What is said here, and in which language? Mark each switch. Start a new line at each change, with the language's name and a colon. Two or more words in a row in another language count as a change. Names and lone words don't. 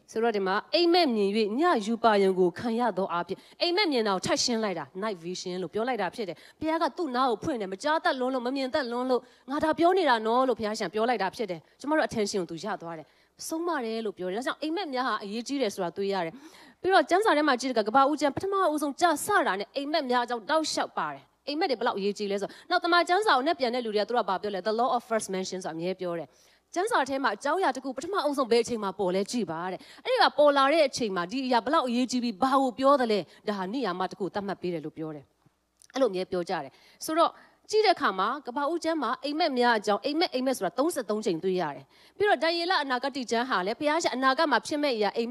Burmese: ဆိုတော့ဒီမှာအိမ်မက်မြင်၍ညယူပါယုံကိုခံရသောအပြင်အိမ်မက်မြင်တာကိုထပ်ရှင်းလိုက်တာ
English: night vision
Burmese: လို့ပြောလိုက်တာဖြစ်တယ်ဘုရားကသူ့နားကိုဖွင့်တယ်မကြားတတ်လွန်းလို့မမြင်တတ်လွန်းလို့ငါဒါပြောနေတာနော်လို့ဘုရားရှင်ပြော လိုက်တာဖြစ်တယ်ကျမတို့ attention ကိုသူရသွားတယ်ဆုံးမတယ်လို့ပြောတယ်ဒါကြောင့်အိမ်မက်များဟာအရေးကြီးတယ်ဆိုတာတွေ့ရတယ်ပြီးတော့ကျမ်းစာထဲမှာကြည့်တဲ့ကဘာဦးကျမ်းပထမအဆုံးကြာစတာနဲ့အိ မ်မက်များအကြောင်းတောက်လျှောက်ပါတယ်အိမ်မက်တွေဘယ်လောက်အရေးကြီးလဲဆိုတော့နောက်တမန်ကျမ်းစာကိုနဲ့ပြန်တဲ့လူတွေကသူတို့ကဘာပြောလဲ
English: the law of first mention
Burmese: ဆိုတာအမြဲပြောတယ်ကျမ်းစာထဲမှာအကြောင်းအရာတစ်ခုပထမအဆုံးဘယ်အချိန်မှာပေါ်လဲကြည့်ပါတဲ့အဲ့ဒီကပေါ်လာတဲ့အချိန်မှာဒီအရာဘယ်လောက်အရေးကြီးပြီးဘာကိုပြောတယ်လဲဒါဟာနိယာမတစ်ခုသတ်မှတ်ပေးတယ်လို့ပြောတယ်အဲ့လိုအမြဲပြောကြတယ်ဆိုတော့ကြည့်တဲ့အခါမှာကဘာဦးကျမ်းမှာအိမ်မက်များအကြောင်းအိမ်မက်ဆိုတာ33ချိန်တွေ့ရတယ်ပြီးတော့ဒံယေလအနာဂတ်ကျမ်းဟာလည်းဘုရားရှင်အနာဂတ်မှာဖြစ်မဲ့အရာအိမ်မ